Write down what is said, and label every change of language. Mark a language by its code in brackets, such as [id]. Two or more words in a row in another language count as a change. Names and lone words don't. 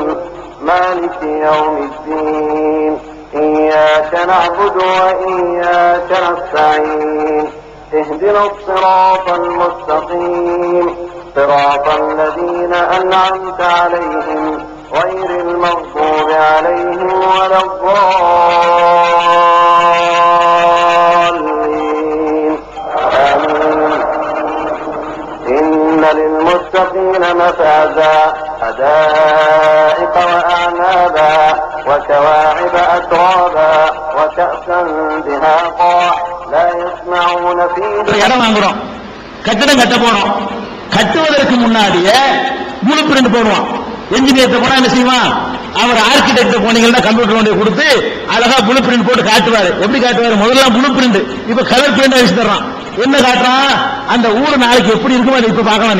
[ar] مالك يوم الدين إياك نعبد وإياك نستعين اهدنا الصراط المستقيم صراط الذين أنعمت عليهم غير المغضوب عليهم ولا الضالين آمين. إن للمتقين مفازا حدائق وأعنابا وكواعب أترابا وكأسا دهاقا لا يسمعون فيها. [ta] இடம் வாங்குறோம், கட்டிடம் கட்ட போறோம். கட்டுவதற்கு முன்னாடியே [en] blue print [ta] போடுவான். என்ஜினியர் போனா என்ன செய்வான், அவர் ஆர்கிடெக்ட் போனீங்கன்னா கம்ப்யூட்டர் ஒன்றை கொடுத்து அழகா [en] blue print [ta] போட்டு காட்டுவாரு. எப்படி காட்டுவாரு, முதல்ல [en] blue print, [ta] இப்ப [en] colour print [ta] வச்சு தர்றான். என்ன காட்டுறான், அந்த ஊர் நாளைக்கு எப்படி இருக்கும் அதை இப்ப பார்க்கலாம்.